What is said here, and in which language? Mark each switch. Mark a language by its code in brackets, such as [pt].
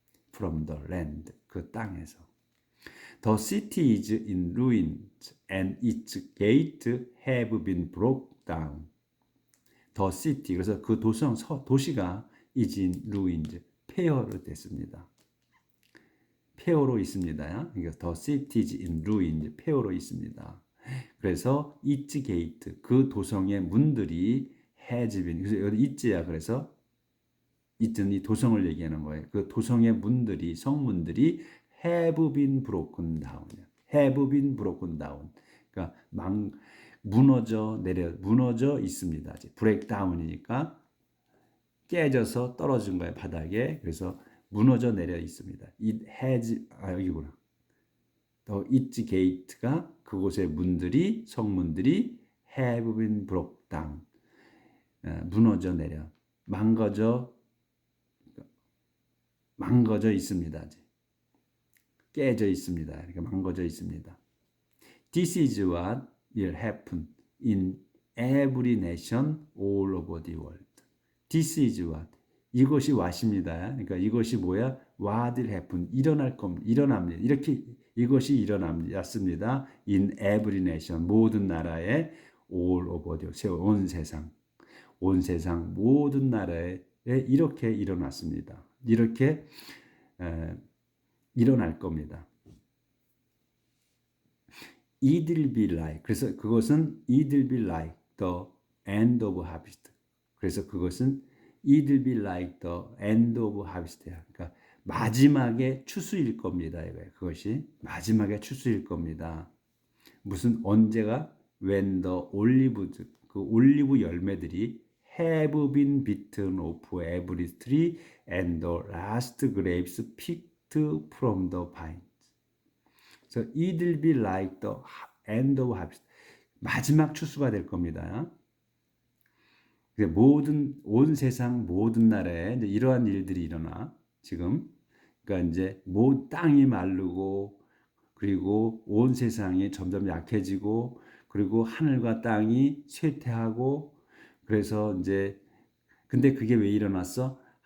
[en] from the land [ko] 그 땅에서. [en] The city is in ruins and its gates have been broken down. The city [ko] 그래서 그 도시가 [en] is in ruins [ko] 폐허로 됐습니다. 폐허로 있습니다. 그러니까 [en] the city is in ruins [ko] 폐허로 있습니다. 그래서 [en] its gate [ko] 그 도성의 문들이 [en] has been [ko] 그래서 여기 it야 그래서 it은 이 도성을 얘기하는 거예요. 그 도성의 문들이 성문들이 [en] have been broken down. have been broken down. [ko] 그러니까 무너져 있습니다. break down이니까 깨져서 떨어진 거예요, 바닥에. 그래서 무너져 내려 있습니다. [en] it has [ko] 여기구나. 더 [en] its gate가 [ko] 그곳의 문들이 성문들이 [en] have been broken down. [ko] 무너져 내려 망가져 망가져 있습니다. 깨져 있습니다. 이렇게 망가져 있습니다. [en] This is what will happen in every nation all over the world. This is what. [ko] 이것이 what입니다. 그러니까 이것이 뭐야? [en] What will happen. [ko] 일어날 겁니다. 일어납니다. 이렇게 이것이 일어났습니다. [en] In every nation. [ko] 모든 나라에 [en] all over the world. [ko] 온 세상. 온 세상 모든 나라에 이렇게 일어났습니다. 이렇게 일어날 겁니다. [en] It will be like. [ko] 그래서 그것은 [en] it will be like the end of harvest. [ko] 그래서 그것은 [en] it will be like the end of harvest야. [ko] 그러니까 마지막에 추수일 겁니다. 이거예요. 그것이 마지막에 추수일 겁니다. 무슨 언제가 [en] when the olives [ko] 그 올리브 열매들이 [en] have been bitten off every tree and the last grapes picked from the vine. So it will be like the end of harvest. [ko] 마지막 추수가 될 겁니다. 모든 온 세상 모든 나라에 이제 이러한 일들이 일어나 지금. 그러니까 이제 땅이 마르고 그리고 온 세상이 점점 약해지고 그리고 하늘과 땅이 쇠퇴하고 그래서 이제 근데 그게 왜 일어났어?